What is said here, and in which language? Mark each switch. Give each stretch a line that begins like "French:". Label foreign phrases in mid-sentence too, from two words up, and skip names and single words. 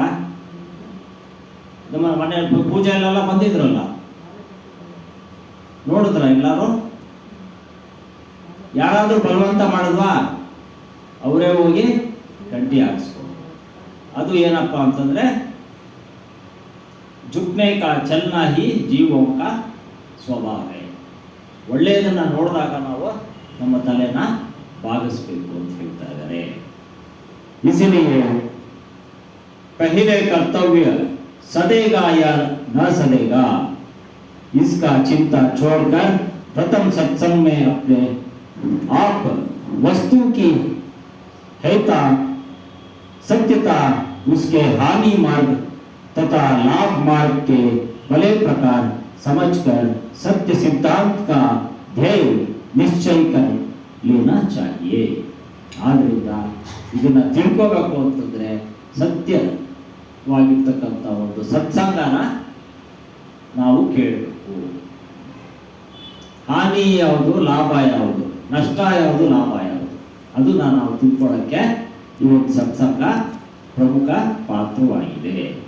Kannada: ನಮ್ಮ ಮನೆ ಪೂಜೆಯಲ್ಲೆಲ್ಲ ಬಂದಿದ್ರಲ್ಲ, ನೋಡಿದ್ರ ಎಲ್ಲಾರು? ಯಾರಾದ್ರೂ ಬಲವಂತ ಮಾಡಿದ್ವಾ? ಅವರೇ ಹೋಗಿ ಗಂಟಿ ಹಾಕ್ಸ್ಕೊಂಡು. ಅದು ಏನಪ್ಪ ಅಂತಂದ್ರೆ,
Hindi: झुकने का चलना ही जीवों का स्वभाव है.
Kannada: ಒಳ್ಳೆಯದನ್ನ ನೋಡಿದಾಗ ನಾವು ನಮ್ಮ ತಲೆನ ಬಾಗಿಸ್ಬೇಕು ಅಂತ ಹೇಳ್ತಾ ಇದ್ದಾರೆ.
Hindi: इसलिए पहले कर्तव्य सदेगा या न सदेगा इसका चिंता छोड़कर प्रथम सत्संग में अपने आप वस्तु की हेता सत्यता उसके हानि मार्ग तथा लाभ मार्ग के भले प्रकार समझकर सत्य सिद्धांत का ध्येय निश्चय कर लेना चाहिए.
Kannada: ಆದ್ರಿಂದ ಇದನ್ನ ತಿಳ್ಕೋಬೇಕು ಅಂತಂದ್ರೆ ಸತ್ಯವಾಗಿರ್ತಕ್ಕಂಥ ಒಂದು ಸತ್ಸಂಗನ ನಾವು ಕೇಳಬೇಕು. ಹಾನಿ ಯಾವುದು, ಲಾಭ ಯಾವುದು, ನಷ್ಟ ಯಾವುದು, ಲಾಭ ಯಾವುದು, ಅದನ್ನ ನಾವು ತಿಳ್ಕೊಳ್ಳೋಕ್ಕೆ ಈ ಒಂದು ಸತ್ಸಂಗ ಪ್ರಮುಖ ಪಾತ್ರವಾಗಿದೆ.